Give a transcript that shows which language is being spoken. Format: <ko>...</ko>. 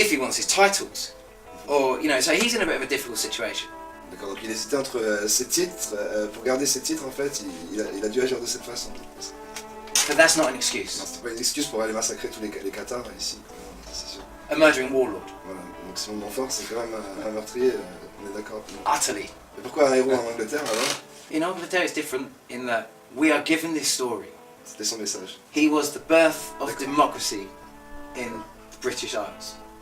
<en>if he wants his titles, or you know, so he's in a bit of a difficult situation.</en> <fr>D'accord. Donc il hésitait entre ses titres. Pour garder ses titres, en fait, il a dû agir de cette façon.</fr> <en>But that's not an excuse.</en> <fr>Non, c'était pas une excuse pour aller massacrer tous les Cathares ici. C'est sûr.</fr> <en>A murdering warlord,</en> <fr>Voilà. Donc Simon de Montfort, c'est quand même un meurtrier. On est d'accord.</fr> <en>utterly.</en> <fr>Et pourquoi un héros en Angleterre alors?</fr> <en>In Angleterre, it's different in that we are given this story.</en> <fr>C'était son message.</fr> <en>He was the birth of</en> <fr>D'accord.</fr> <en>democracy in the British Isles.</en>